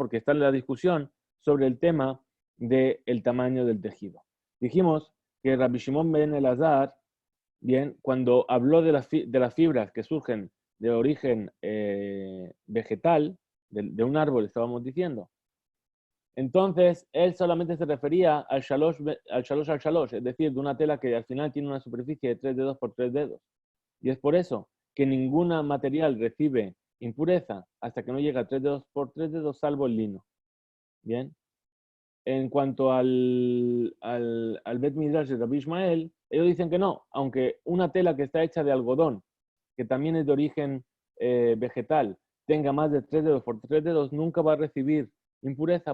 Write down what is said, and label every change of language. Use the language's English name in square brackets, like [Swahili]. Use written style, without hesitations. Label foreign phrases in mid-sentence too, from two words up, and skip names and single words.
[Spanish] Porque está en la discusión sobre el tema del tamaño del tejido. Dijimos que Rabbi Shimon ben Elazar, bien, cuando habló de las fibras que surgen de origen vegetal, de un árbol, estábamos diciendo, entonces él solamente se refería al [Hebrew] שלש על שלש, [Spanish] es decir, de una tela que al final tiene una superficie de 3 dedos por 3 dedos. Y es por eso que ningún material recibe impureza hasta que no llega a 3 dedos por 3 dedos, salvo el lino. Bien. En cuanto al Bet Midrash de Rabbi Ishmael, ellos dicen que no, aunque una tela que está hecha de algodón, que también es de origen vegetal, tenga más de 3 dedos por 3 dedos, nunca va a recibir impureza.